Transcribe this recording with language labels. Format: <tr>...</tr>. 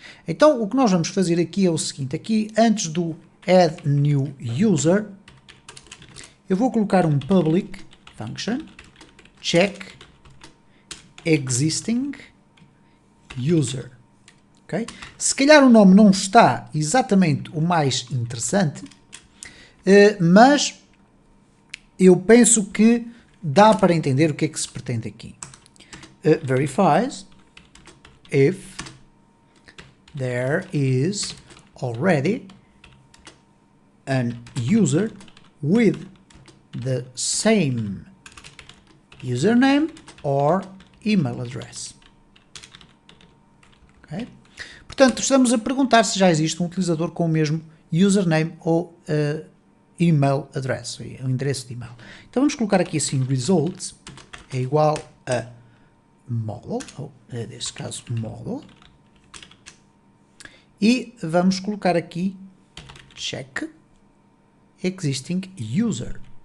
<pt>Então, o que nós vamos fazer aqui é o seguinte, aqui antes do add new user, eu vou colocar um public function check existing user. Okay? Se calhar o nome não está exatamente o mais interessante, mas eu penso que dá para entender o que é que se pretende aqui.</pt> <en>Verifies if there is already an user with the same username or email address. Okay?</en> <pt>Portanto, estamos a perguntar se já existe um utilizador com o mesmo username ou email address, o endereço de e-mail. Então vamos colocar aqui assim, results é igual a model, ou neste caso model, e vamos colocar aqui check existing user.</pt>